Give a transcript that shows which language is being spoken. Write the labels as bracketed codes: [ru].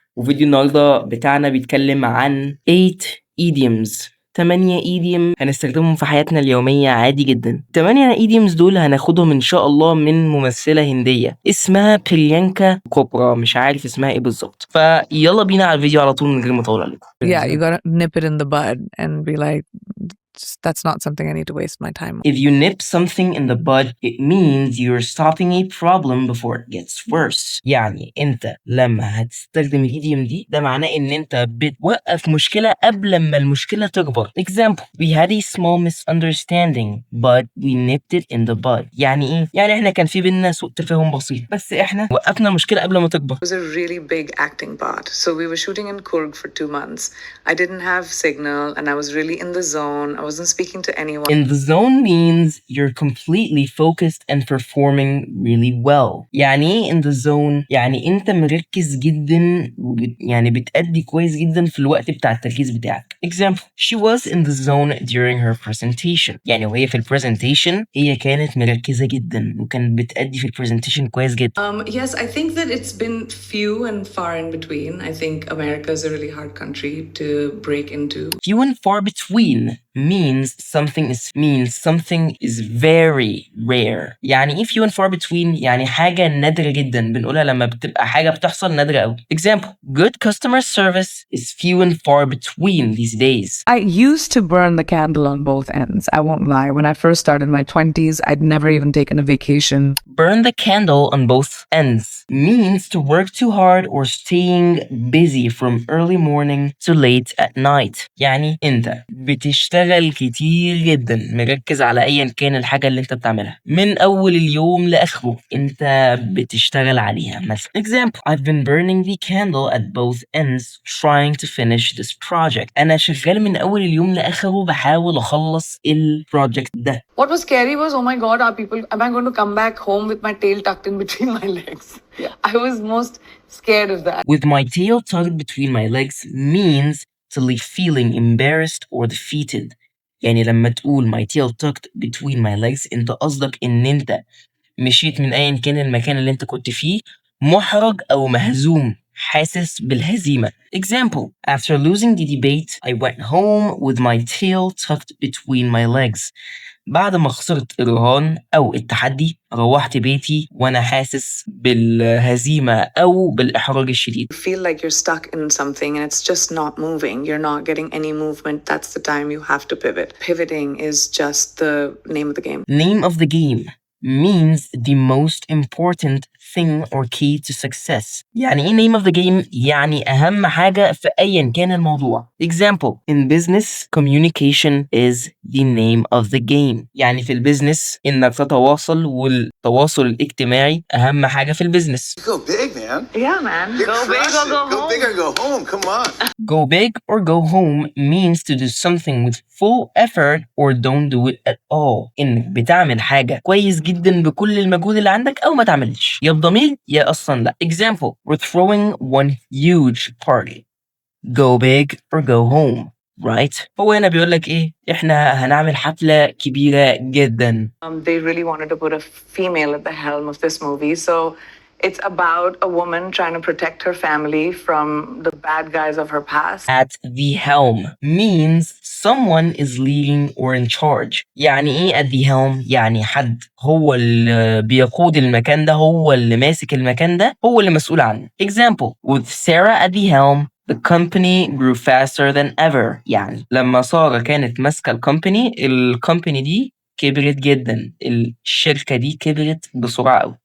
[ar] وفيديو النهارده بتاعنا بيتكلم عن 8 idioms، 8 idiom هنستخدمهم في حياتنا اليومية عادي جدا. 8 idioms دول هناخدهم ان شاء الله من ممثلة هندية اسمها بريانكا كوبرا، مش عارف اسمها ايه بالظبط. فيلا بينا على الفيديو على طول من غير ما اطول عليكم. [en] Yeah, you gotta nip it in the bud and be like, that's not something I need to waste my time on. If you nip something in the bud, it means you're stopping a problem before it gets worse. [ar] يعني انت لما هتستخدم الايديوم دي ده معناه ان انت بتوقف مشكلة قبل ما المشكلة تكبر. [en] Example: we had a small misunderstanding but we nipped it in the bud. [ar] يعني ايه؟ يعني احنا كان في بينا سوء تفاهم بسيط بس احنا وقفنا المشكلة قبل ما تكبر. [en] It was a really big acting part. So we were shooting in Kurg for 2 months. I didn't have signal and I was really in the zone. I wasn't speaking to anyone. In the zone means you're completely focused and performing really well. [ar] يعني ايه [en] in the zone؟ [ar] يعني انت مركز جدا يعني بتأدي كويس جدا في الوقت بتاع التركيز بتاعك. [en] Example: she was in the zone during her presentation. [ar] يعني وهي في البرزنتيشن هي كانت مركزة جدا وكانت بتأدي في البرزنتيشن كويس جدا. [en] Yes, I think that it's been few and far in between. I think America is a really hard country to break into. Few and far between means something is very rare. [ar] يعني ايه [en] few and far between؟ [ar] يعني حاجة نادرة جدا، بنقولها لما بتبقى حاجة بتحصل نادرة أوي. [en] Example: good customer service is few and far between these days. I used to burn the candle on both ends. I won't lie. When I first started my 20s, I'd never even taken a vacation. Burn the candle on both ends means to work too hard or staying busy from early morning to late at night. [ar] يعني انت بتشتغل كتير جدا، مركز على ايا كان الحاجة اللي انت بتعملها من اول اليوم لاخره انت بتشتغل عليها. مثلا [en] example: I've been burning the candle at both ends trying to finish this project. [ar] انا شغال من اول اليوم لاخره بحاول اخلص البروجكت ده. [en] What was scary was, oh my God, am I going to come back home with my tail tucked in between my legs? Yeah. I was most scared of that. With my tail tucked between my legs means to leave feeling embarrassed or defeated. [ar] يعني لما تقول [en] my tail tucked between my legs [ar] انت قصدك ان انت مشيت من ايا كان المكان اللي انت كنت فيه محرج او مهزوم، حاسس بالهزيمة. [en] Example: after losing the debate, I went home with my tail tucked between my legs. [ar] بعد ما خسرت الرهان أو التحدي روحت بيتي وأنا حاسس بالهزيمة أو بالإحراج الشديد. [en] You feel like you're stuck in something and it's just not moving. You're not getting any movement. That's the time you have to pivot. Pivoting is just the name of the game. Name of the game means the most important thing or key to success. يعني ايه name of the game؟ يعني أهم حاجة في أيا كان الموضوع. Example: in business, communication is the name of the game. يعني في البيزنس إنك تتواصل، والتواصل الاجتماعي أهم حاجة في البيزنس. Go big, man. Yeah, man. You're Go big or crushing. go Go home. big or go home. Come on. Go big or go home means to do something with full effort or don't do it at all. [ar] إنك بتعمل حاجة كويس جدا بكل المجهود اللي عندك أو ما تعملش، يا بضمير يا أصلا لا. [en] Example: we're throwing one huge party. Go big or go home. Right؟ [ar] هو هنا بيقول لك إيه؟ إحنا هنعمل حفلة كبيرة جدا. [en] They really wanted to put a female at the helm of this movie. So it's about a woman trying to protect her family from the bad guys of her past. At the helm means someone is leading or in charge. [ar] يعني ايه [en] at the helm؟ [ar] يعني حد هو اللي بيقود المكان ده، هو اللي ماسك المكان ده، هو اللي مسؤول عنه. [en] Example: with Sarah at the helm, the company grew faster than ever. [ar] يعني لما سارة كانت ماسكة الكومباني دي كبرت جدا، الشركة دي كبرت بسرعة قوي.